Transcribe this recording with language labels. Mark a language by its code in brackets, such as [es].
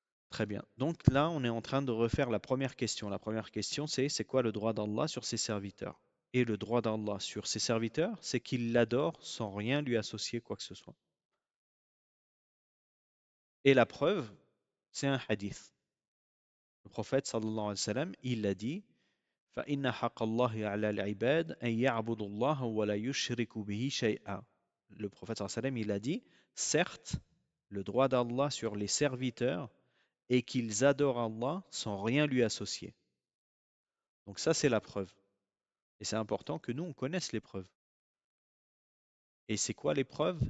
[fr] Très bien. Donc là, on est en train de refaire la première question. La première question, c'est quoi le droit d'Allah sur ses serviteurs? Et le droit d'Allah sur ses serviteurs, c'est qu'il l'adore sans rien lui associer quoi que ce soit. Et la preuve, c'est un hadith. Le prophète sallallahu alayhi wa sallam, il a dit [ar] فَإِنَّ حَقَّ اللَّهِ عَلَى الْعِبَادِ أَن يَعْبُدُوا اللَّهَ وَلَا يُشْرِكُوا بِهِ شَيْئًا. [fr] Le prophète sallallahu alayhi wa sallam, il a dit certes, le droit d'Allah sur les serviteurs est qu'ils adorent Allah sans rien lui associer. Donc ça, c'est la preuve. Et c'est important que nous, on connaisse les preuves. Et c'est quoi les preuves?